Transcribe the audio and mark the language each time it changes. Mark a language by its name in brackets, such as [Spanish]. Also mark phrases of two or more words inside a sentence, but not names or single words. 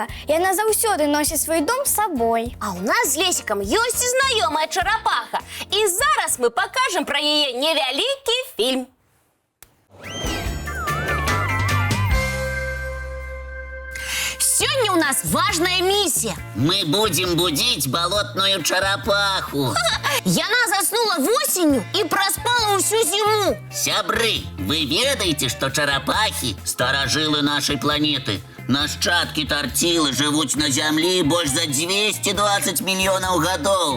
[Belarusian] Яна заўсёды носіць свой дом з сабой. А ў нас з Лесікам ёсць і знаёмая чарапаха. І зараз мы пакажам пра яе невялікі фільм. [Russian] Сёння у нас важная миссия. Мы будем будить болотную чарапаху. [Belarusian] Яна заснула восенню і праспала ўсю зіму. Сябры, вы ведаеце, што чарапахі – старажылы нашай планеты. Нашчадкі тарцілы жывуць на зямлі больш за 220 мільёнаў гадоў.